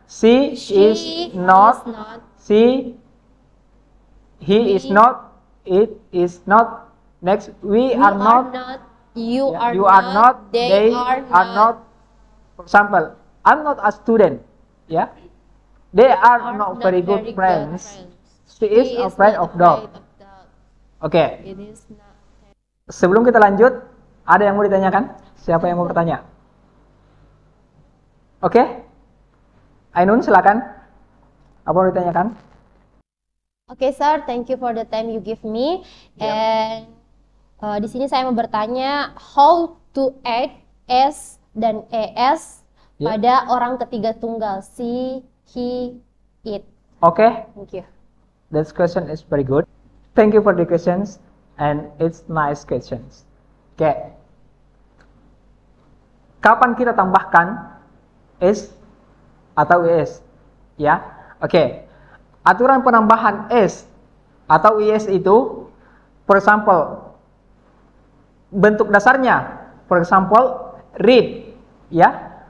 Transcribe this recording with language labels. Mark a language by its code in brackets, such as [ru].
[en] She is not. She, he is not. It is not. Next, we are not. You Yeah, are you not. are not. They are are not. For example, I'm not a student. Yeah. They are not very good friends. She is afraid of dog. Oke. It is not. [id] Sebelum kita lanjut, ada yang mau ditanyakan? Siapa yang mau bertanya? Oke. Ainun, silakan. Apa mau ditanyakan? [en] Okay, sir. Thank you for the time you give me. [id] And di sini saya mau bertanya, how to add s dan es pada orang ketiga tunggal, she, he, it. Oke. [en] Thank you. This question is very good. Thank you for the questions, and it's nice questions. [id] Oke. Kapan kita tambahkan is atau is? Ya. Oke. Aturan penambahan is atau is itu, for example, bentuk dasarnya, for example, read, ya.